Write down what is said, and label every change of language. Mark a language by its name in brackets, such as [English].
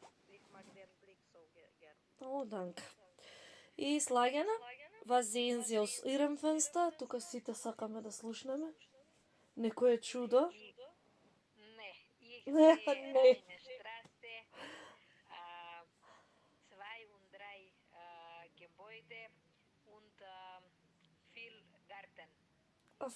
[German] Ich mag den Blick so gern. Oh, danke. И Слагена, was sehen Sie aus Ihrem Fenster? [Macedonian] Тука сите сакаме да слушнеме. Некое чудо? [German] Ne, ich Ne, sehe ne. eine Straße, 2 und 3 Gebäude und viel Garten.